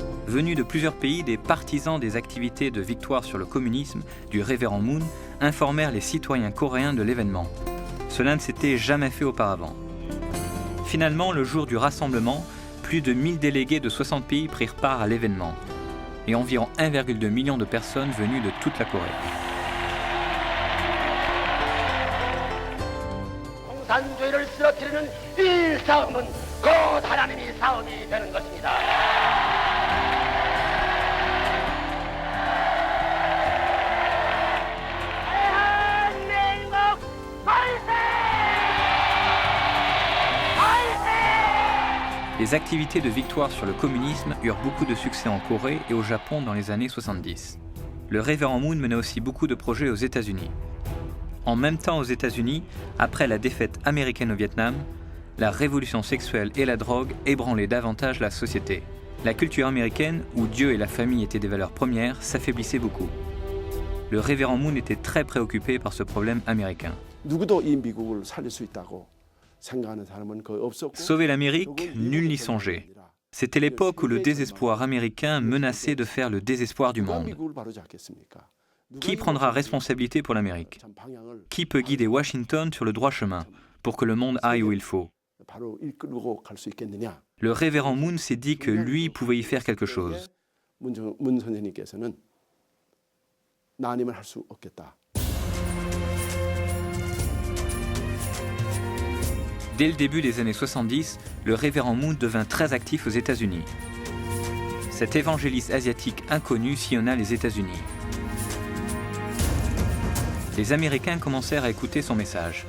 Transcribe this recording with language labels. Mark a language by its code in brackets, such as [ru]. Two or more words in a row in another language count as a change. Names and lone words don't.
[fr] Venus de plusieurs pays, des partisans des activités de victoire sur le communisme du révérend Moon informèrent les citoyens coréens de l'événement. Cela ne s'était jamais fait auparavant. Finalement, le jour du rassemblement, plus de 1000 délégués de 60 pays prirent part à l'événement et environ 1,2 million de personnes venues de toute la Corée. [ko] 공산주의를 쓰러뜨리는 이 싸움은 곧 하나님이 싸움이 되는 것입니다. [fr] Les activités de victoire sur le communisme eurent beaucoup de succès en Corée et au Japon dans les années 70. Le révérend Moon menait aussi beaucoup de projets aux États-Unis. En même temps aux États-Unis, après la défaite américaine au Vietnam, la révolution sexuelle et la drogue ébranlaient davantage la société. La culture américaine, où Dieu et la famille étaient des valeurs premières, s'affaiblissait beaucoup. Le révérend Moon était très préoccupé par ce problème américain. [ko] 누구도 이 미국을 살릴 수 있다고 생각하는 사람은 거의 없었고. [fr] Sauver l'Amérique, nul n'y songeait. C'était l'époque où le désespoir américain menaçait de faire le désespoir du monde. Qui prendra responsabilité pour l'Amérique? Qui peut guider Washington sur le droit chemin pour que le monde aille où il faut? Le révérend Moon s'est dit que lui pouvait y faire quelque chose. [ko] 문 선생님께서는 나 아니면 할 수 없겠다. [fr] Dès le début des années 70, le révérend Moon devint très actif aux États-Unis. Cet évangéliste asiatique inconnu sillonna les États-Unis. Les Américains commencèrent à écouter son message.